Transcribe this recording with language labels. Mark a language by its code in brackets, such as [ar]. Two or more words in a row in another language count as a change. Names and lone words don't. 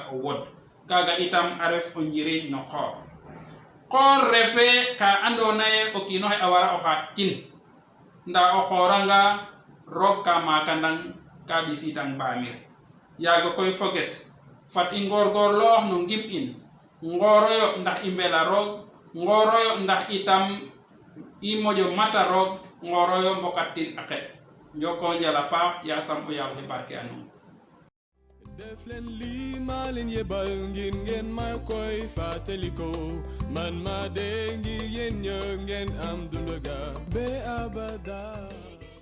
[srr] o wod kaaga itam a ref o njiriñ no qoor qoor refe ka andoona yee o kiin oxe a wara o xaaƴtin ndaa o xooranga roog ka maakandang ka ɓisiidang mbaamir yaaga koy foges fat i ngoorgoorloox no ngim in ngooroyo ndax i mbela roog ngooroyo ndax itam i moƴo mata roog ngooroyo mbokattin a qeɗ njoko njal a paax yaasam o yaal xe barke a nuun [wo] def leen lii maa leen yebal ngir ngeen may koy fàttaliko man ma dee ngir yéen ñë ngeen am dundu ga be abada